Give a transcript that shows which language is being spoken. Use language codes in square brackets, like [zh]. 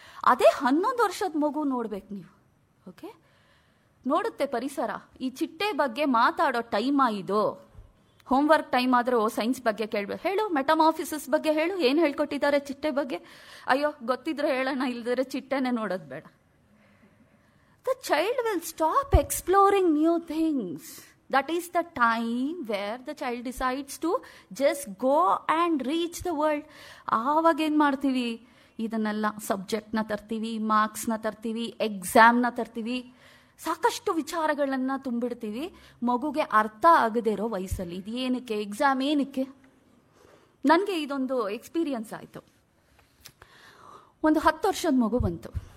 [kn] ಅದೇ 11 ವರ್ಷದ ಮಗು ನೋಡ್ಬೇಕು ನೀವು. ಓಕೆ, ನೋಡುತ್ತೆ ಪರಿಸರ. ಈ ಚಿಟ್ಟೆ ಬಗ್ಗೆ ಮಾತಾಡೋ ಟೈಮಾ ಇದು? ಹೋಮ್ವರ್ಕ್ ಟೈಮ್ ಆದರೂ ಸೈನ್ಸ್ ಬಗ್ಗೆ ಕೇಳಬೇಕು. ಹೇಳು, ಮೆಟಮಾಫಿಸಿಸ್ ಬಗ್ಗೆ ಹೇಳು, ಏನು ಹೇಳ್ಕೊಟ್ಟಿದ್ದಾರೆ ಚಿಟ್ಟೆ ಬಗ್ಗೆ? ಅಯ್ಯೋ ಗೊತ್ತಿದ್ರೆ ಹೇಳೋಣ, ಇಲ್ದಿದ್ರೆ ಚಿಟ್ಟೆನೇ ನೋಡೋದು ಬೇಡ. [en] The child will stop exploring new things. That is the time where the child decides to just go and reach the world. [kn] ಆವಾಗ ಏನು ಮಾಡ್ತೀವಿ? ಇದನ್ನೆಲ್ಲ ಸಬ್ಜೆಕ್ಟ್ನ ತರ್ತೀವಿ, ಮಾರ್ಕ್ಸ್ನ ತರ್ತೀವಿ, ಎಕ್ಸಾಮ್ನ ತರ್ತೀವಿ, ಸಾಕಷ್ಟು ವಿಚಾರಗಳನ್ನು ತುಂಬಿಡ್ತೀವಿ. ಮಗುಗೆ ಅರ್ಥ ಆಗದೇ ಇರೋ ವಯಸ್ಸಲ್ಲಿ ಇದು ಏನಕ್ಕೆ, ಎಕ್ಸಾಮ್ ಏನಕ್ಕೆ? ನನಗೆ ಇದೊಂದು ಎಕ್ಸ್ಪೀರಿಯನ್ಸ್ ಆಯಿತು. ಒಂದು 10 ವರ್ಷದ ಮಗು ಬಂತು.